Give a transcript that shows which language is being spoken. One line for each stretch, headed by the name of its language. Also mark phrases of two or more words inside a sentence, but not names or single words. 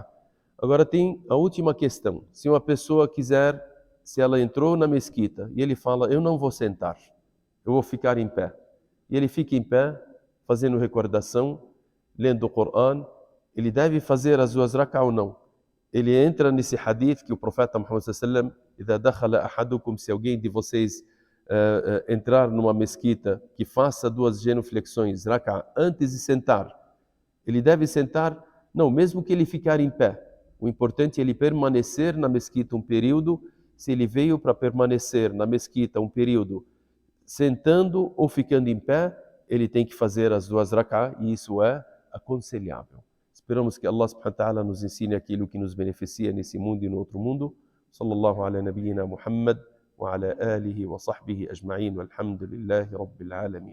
Portuguese: Agora tem a última questão. Se uma pessoa quiser, se ela entrou na mesquita e ele fala: eu não vou sentar, eu vou ficar em pé. E ele fica em pé, fazendo recordação, lendo o Coran, ele deve fazer as 2 rak'ah ou não? Ele entra nesse hadith que o profeta Muhammad
Arabic: صلى الله عليه وسلم, إذا دخل أحدكم,
Portuguese: se alguém de vocês entrar numa mesquita, que faça 2 genuflexões, rak'ah, antes de sentar, ele deve sentar? Não, mesmo que ele ficar em pé. O importante é ele permanecer na mesquita um período. Se ele veio para permanecer na mesquita um período, sentando ou ficando em pé, ele tem que fazer as 2 rak'ah, e isso é aconselhável. Esperamos que Allah
Arabic: سبحانه وتعالى
Portuguese: nos ensine aquilo que nos beneficia nesse mundo e no outro mundo.
Arabic: صلى الله على نبينا محمد وعلى آله وصحبه أجمعين، والحمد لله رب العالمين.